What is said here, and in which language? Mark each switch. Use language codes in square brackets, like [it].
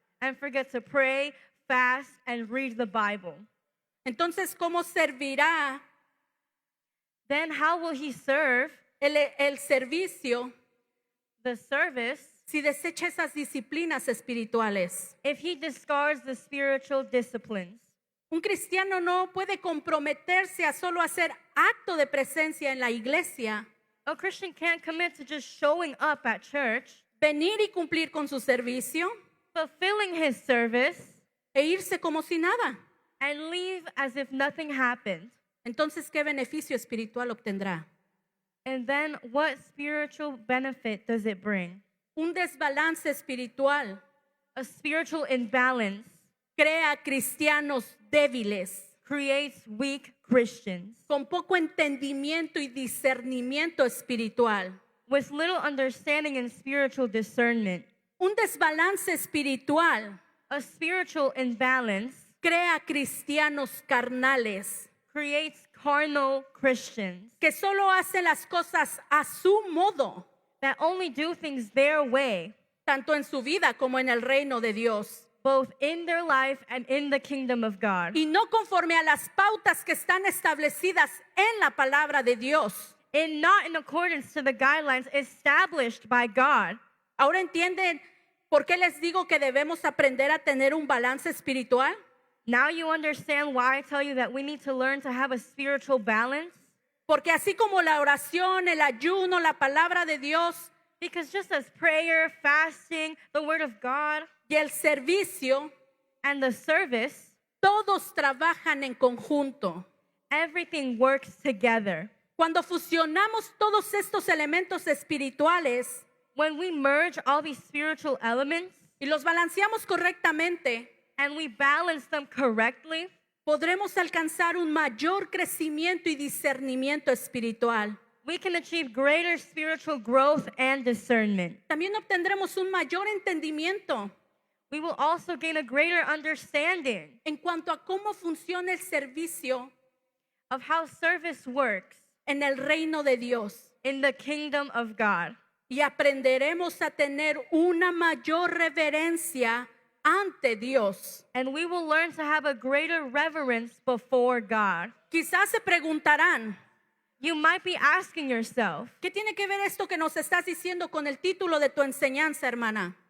[en] and forget to pray, fast, and read the Bible. [es] Entonces, ¿cómo servirá [en] Then how will he serve [es] el servicio [en] the service [es] si desecha esas disciplinas espirituales? [en] if he discards the spiritual disciplines? [es] Un cristiano no puede comprometerse a solo hacer acto de presencia en la iglesia, [en] A Christian can't commit to just showing up at church, [es] venir y cumplir con su servicio [en] fulfilling his service, [es] e irse como si nada. [en] and leave as if nothing happened. [es] Entonces, ¿qué beneficio espiritual obtendrá? [en] And then what spiritual benefit does it bring? [es] Un desbalance espiritual [en] A spiritual imbalance [es] crea cristianos débiles [en] creates weak Christians [es] con poco entendimiento y discernimiento espiritual. [en] with little understanding and spiritual discernment. [es] Un desbalance espiritual [en] A spiritual imbalance [es] crea cristianos carnales [en] creates carnal Christians [es] que solo hacen las cosas a su modo, [en] that only do things their way, [es] tanto en su vida como en el reino de Dios, [en] both in their life and in the kingdom of God, [es] y no conforme a las pautas que están establecidas en la palabra de Dios. [en] and not in accordance to the guidelines established by God. [es] Ahora entienden por qué les digo que debemos aprender a tener un balance espiritual. [en] Now you understand why I tell you that we need to learn to have a spiritual balance? [es] Porque así como la oración, el ayuno, la palabra de Dios [en] Because just as prayer, fasting, the word of God, [es] y el servicio, [en] and the service, [es] todos trabajan en conjunto. [en] everything works together. [es] Cuando fusionamos todos estos elementos espirituales [en] When we merge all these spiritual elements [es] y los balanceamos correctamente, [en] and we balance them correctly, [es] podremos alcanzar un mayor crecimiento y discernimiento espiritual. [en] we can achieve greater spiritual growth and discernment. [es] También obtendremos un mayor entendimiento [en] We will also gain a greater understanding [es] en cuanto a cómo funciona el servicio [en] of how service works [es] en el reino de Dios. [en] in the kingdom of God. [es] Y aprenderemos a tener una mayor reverencia ante Dios. [en] And we will learn to have a greater reverence before God. [es] Quizás se preguntarán, [en] You might be asking yourself, [es] ¿qué tiene que ver esto que nos estás diciendo con el título de tu enseñanza, hermana?